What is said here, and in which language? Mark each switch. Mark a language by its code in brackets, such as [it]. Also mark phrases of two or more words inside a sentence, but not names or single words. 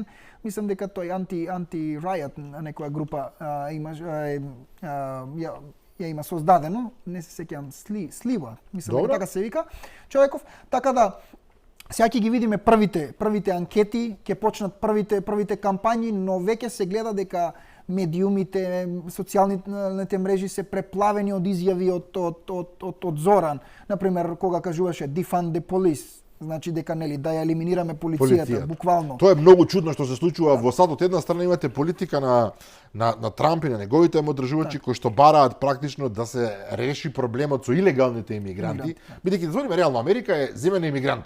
[mk] Мислам дека тој анти-Riot некоја група има создадено, не се сеќавам, Слива, мислам дека така се вика, човеков, така да сега ќе ги видиме првите анкети, ќе почнат првите кампањи, но веќе се гледа дека медиумите, социјалните мрежи се преплавени од изјави од Зоран. Например, кога кажуваше [en] defund the police, [mk] значи дека нели да ја елиминираме полицијата, буквално. Тоа е многу чудно што се случува во САД. Од една страна имате политика на Трамп и на неговите одржувачи кои што бараат практично да се реши проблемот со илегалните имигранти, бидејќи да збориме реално Америка е земја на имигранти.